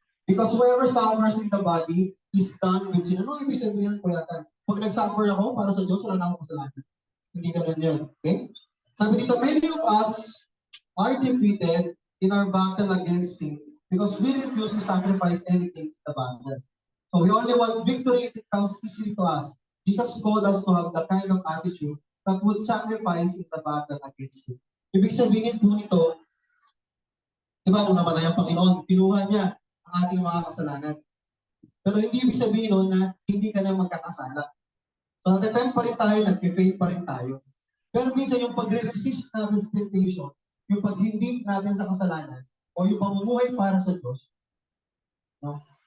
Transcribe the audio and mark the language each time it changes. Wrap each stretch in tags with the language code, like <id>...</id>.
<en>Because whoever suffers in the body is done with sin.</en> <tl>Ano ibig sabihin ko yata? Pag nag-suffer ako para sa Diyos, wala na akong kasalanan. Hindi ganun yun. Okay? Sabi dito,</tl> <en>many of us are defeated in our battle against sin because we refuse to sacrifice anything in the battle. So we only want victory if it comes easily to us. Jesus called us to have the kind of attitude that would sacrifice in the battle against sin.</en> <tl>Ibig sabihin po nito, di ba, nung namatay ang Panginoon, pinuha niya ang ating mga kasalanan. Pero hindi ibig sabihin nun na hindi ka na magkakasala. So natatempt pa rin tayo, nag-fail pa rin tayo. Pero minsan yung pagre-resist natin sa temptation, yung pag-hindi natin sa kasalanan, o yung pamumuhay para sa Diyos, no?</tl>